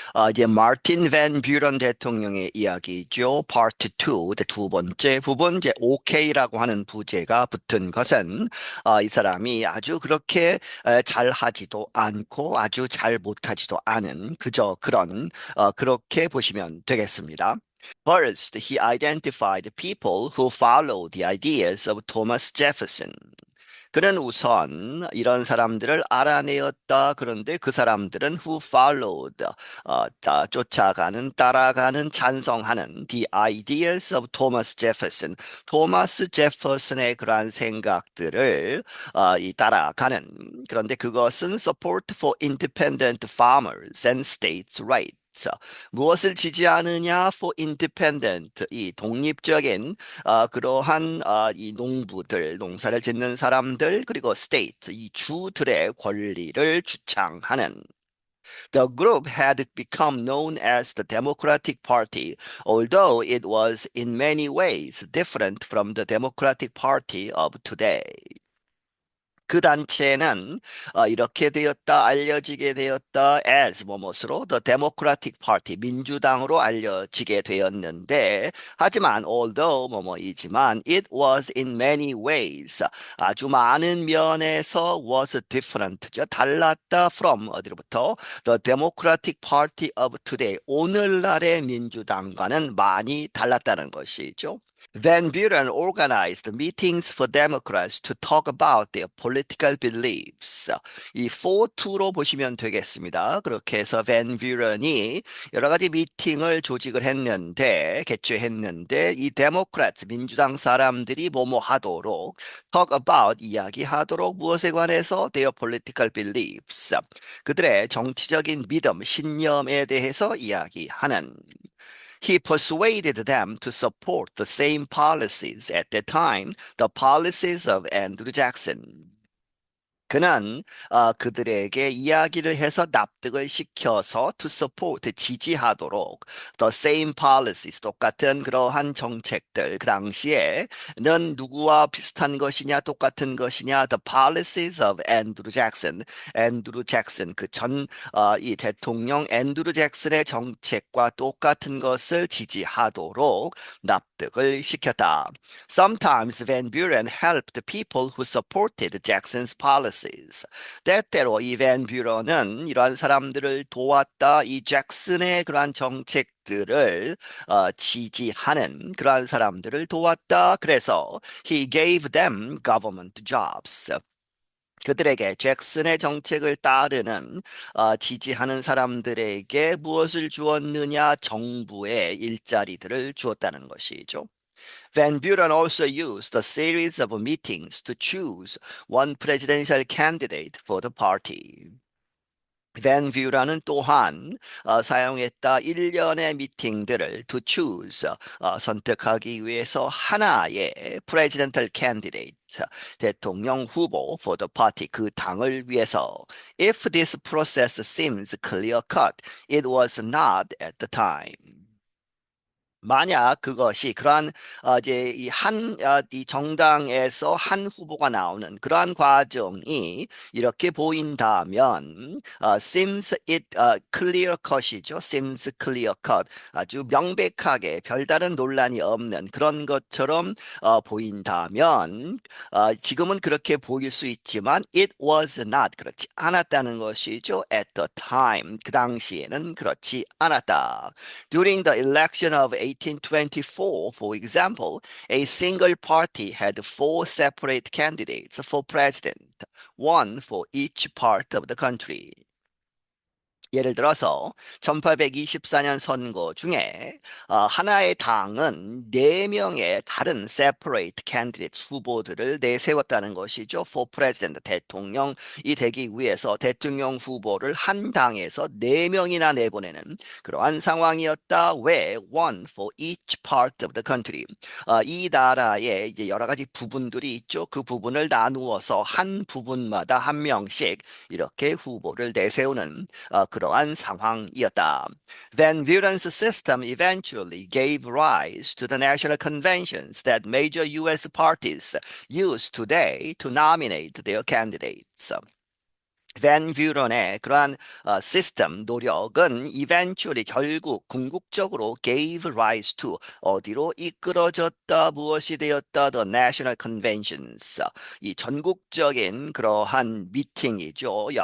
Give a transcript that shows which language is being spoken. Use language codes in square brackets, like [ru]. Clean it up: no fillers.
[ko] 이제 마틴 밴 뷰런 대통령의 이야기죠. 파트 2, 두 번째 부분, 이제 OK라고 하는 부제가 붙은 것은 이 사람이 아주 그렇게 잘하지도 않고 아주 잘 못하지도 않은 그저 그런 그렇게 보시면 되겠습니다. [en] First, he identified people who followed the ideas of Thomas Jefferson. [ko] 그는 우선 이런 사람들을 알아내었다. 그런데 그 사람들은 [en] who followed, [ko] 쫓아가는, 따라가는, 찬성하는 [en] the ideas of Thomas Jefferson. [ko] 토마스 제퍼슨의 그러한 생각들을 따라가는. 그런데 그것은 [en] support for independent farmers and states' rights. [ko] 무엇을 지지하느냐? [en] For independent, [ko] 이 독립적인 그러한 이 농부들, 농사를 짓는 사람들, 그리고 state, 이 주들의 권리를 주창하는. [en] The group had become known as the Democratic Party, although it was in many ways different from the Democratic Party of today. [ko] 그 단체는 이렇게 되었다, 알려지게 되었다, [en] as [ko] 뭐뭐으로 [en] the Democratic Party, [ko] 민주당으로 알려지게 되었는데, 하지만 [en] although [ko] 뭐뭐이지만 [en] it was in many ways, [ko] 아주 많은 면에서 [en] was different [ko] 죠, 달랐다 [en] from [ko] 어디로부터 [en] the Democratic Party of today, [ko] 오늘날의 민주당과는 많이 달랐다는 것이죠. [en] Van Buren organized meetings for Democrats to talk about their political beliefs. [ko] 이 [en] for to [ko] 로 보시면 되겠습니다. 그렇게 해서 Van Buren이 여러 가지 미팅을 조직을 했는데, 개최했는데, 이 Democrats, 민주당 사람들이 뭐뭐 하도록, [en] talk about, [ko] 이야기하도록 무엇에 관해서 [en] their political beliefs. [ko] 그들의 정치적인 믿음, 신념에 대해서 이야기하는. [en] He persuaded them to support the same policies at the time, the policies of Andrew Jackson. [ko] 그는 그들에게 이야기를 해서 납득을 시켜서 [en] to support, [ko] 지지하도록 [en] the same policies, [ko] 똑같은 그러한 정책들, 그 당시에는 누구와 비슷한 것이냐, 똑같은 것이냐, [en] the policies of Andrew Jackson, [ko] 앤드루 잭슨, 이 대통령 앤드루 잭슨의 정책과 똑같은 것을 지지하도록 납득을 시켰다. [en] Sometimes Van Buren helped people who supported Jackson's policies. [ko] 때때로 이 밴 뷰런은 이러한 사람들을 도왔다. 이 잭슨의 그러한 정책들을 지지하는 그러한 사람들을 도왔다. 그래서 [en] he gave them government jobs. [ko] 그들에게 잭슨의 정책을 따르는 지지하는 사람들에게 무엇을 주었느냐? 정부의 일자리들을 주었다는 것이죠. [en] Van Buren also used a series of meetings to choose one presidential candidate for the party. [ko] 밴 뷰라는 또한 사용했다 일련의 미팅들을 [en] to choose [ko] 선택하기 위해서 하나의 [en] presidential candidate [ko] 대통령 후보 [en] for the party [ko] 그 당을 위해서 [en] if this process seems clear cut it was not at the time. [ko] 만약 그것이 그러한 이제 이 정당에서 한 후보가 나오는 그러한 과정이 이렇게 보인다면 [en] seems it clear cut [ko] 이죠. [en] seems clear cut [ko] 아주 명백하게 별다른 논란이 없는 그런 것처럼 보인다면 지금은 그렇게 보일 수 있지만 [en] it was not [ko] 그렇지 않았다는 것이죠. [en] at the time [ko] 그 당시에는 그렇지 않았다. [en] During the election of 1824, for example, a single party had four separate candidates for president, one for each part of the country. [ko] 예를 들어서 1824년 선거 중에 하나의 당은 네명의 다른 [en] separate candidate [ko] 후보들을 내세웠다는 것이죠. [en] for president [ko] 대통령이 되기 위해서 대통령 후보를 한 당에서 네명이나 내보내는 그러한 상황이었다. 왜? [en] one for each part of the country. [ko] 이 나라에 이제 여러 가지 부분들이 있죠. 그 부분을 나누어서 한 부분마다 한 명씩 이렇게 후보를 내세우는 그러한 상황이었다. [en] Van Buren's system eventually gave rise to the national conventions that major U.S. parties use today to nominate their candidates. [ko] 밴 뷰런의 그러한 시스템 노력은 [en] eventually [ko] 결국 궁극적으로 [en] gave rise to [ko] 어디로 이끌어졌다 무엇이 되었다 [en] the national conventions [ko] 이 전국적인 그러한 미팅이죠.